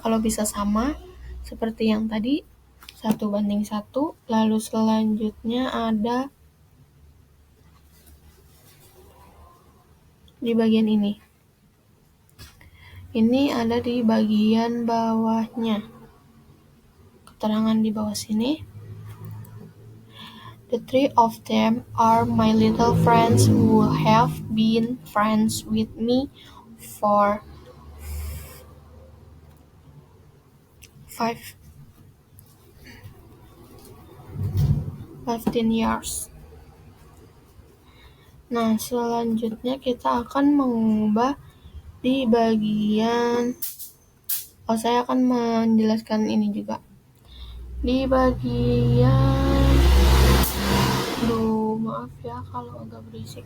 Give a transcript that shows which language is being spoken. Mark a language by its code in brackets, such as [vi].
[id] Kalau bisa sama seperti yang tadi 1:1. Lalu selanjutnya ada di bagian ini. Ini ada di bagian bawahnya. Keterangan di bawah sini. [en] The three of them are my little friends who have been friends with me for 15 years. [id] Nah, selanjutnya kita akan mengubah di bagian saya akan menjelaskan ini juga. Di bagian maaf ya kalau agak berisik.